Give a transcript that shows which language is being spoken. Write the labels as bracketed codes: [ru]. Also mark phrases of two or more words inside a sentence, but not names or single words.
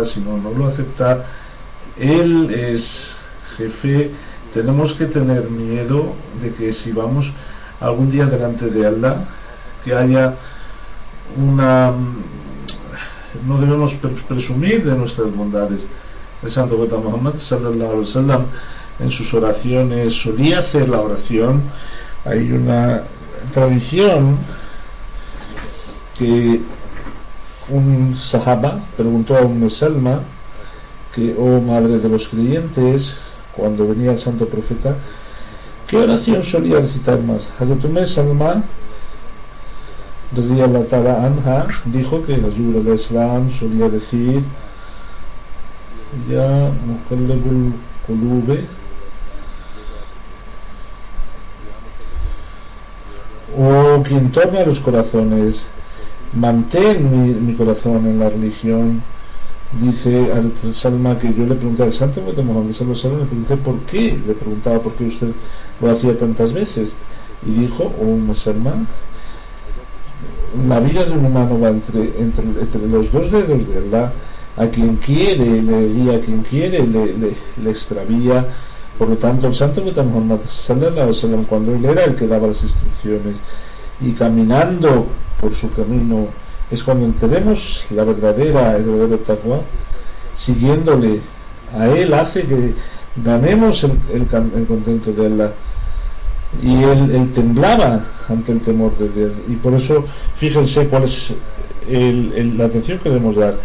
[es] Si no, no lo acepta. Él es jefe. Tenemos que tener miedo de que si vamos algún día delante de Allah, que haya una... No debemos presumir de nuestras bondades. El santo profeta Muhammad [ar] صلى الله عليه وسلم [es] en sus oraciones solía hacer la oración. Hay una tradición que un sahaba preguntó a Salma que, oh madre de los creyentes, cuando venía el santo profeta, ¿qué oración solía recitar más? Hazrat Salma [ar] رضي الله تعالى عنها [es] dijo que Hazur al-Islam solía decir: [ar] يا مقلب القلوب, [es] o quien torna los corazones, mantén mi corazón en la religión. Dice Hazrat Salma que yo le pregunté al santo profeta Muhammad [ar] صلى الله عليه وسلم, [es] le pregunté por qué, le preguntaba por qué usted lo hacía tantas veces, y dijo: oh Salma, la vida de un humano va entre los dos dedos de Allah. A quien quiere le guía, a quien quiere le extravía. Por lo tanto, el santo profeta Muhammad [ar] صلى الله عليه وسلم, [es] cuando él era el que daba las instrucciones, y caminando por su camino, es cuando enteremos el verdadero taqwa. Siguiéndole a él hace que ganemos el contento de Allah. Y él temblaba ante el temor de Dios, y por eso fíjense cuál es la atención que debemos dar.